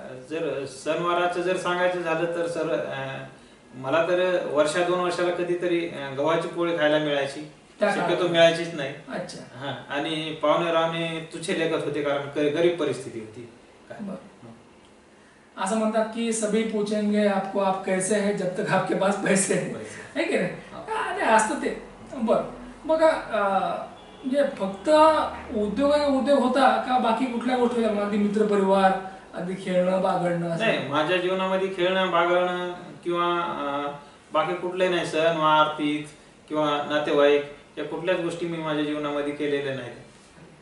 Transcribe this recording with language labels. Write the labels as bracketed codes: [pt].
[mr] जर सणवाराचं जर सांगायचं झालं तर सर, मला तर 1-2 वर्षाला कधीतरी गव्हाची पोळी खायला मिळायची, शक्यतो मिळायचीच नाही. अच्छा. आणि पाहुणे रावणे तुच्छे लेखत होते कारण गरीब परिस्थिती होती. असं म्हणतात की [hi] सभी पूछेंगे आपको आप कैसे है जब तक आपके पास पैसे है [mr] की नाही? असतं ते. बर, मग म्हणजे फक्त उद्योग होता का बाकी कुठल्या गोष्टी? अगदी मित्र परिवार, अगदी खेळणं बागडणं? नाही, माझ्या जीवनामध्ये खेळणं बागडणं किंवा बाकी कुठले नाही. सण वार, तीज किंवा नातेवाईक या कुठल्याच गोष्टी मी माझ्या जीवनामध्ये केलेल्या नाहीत.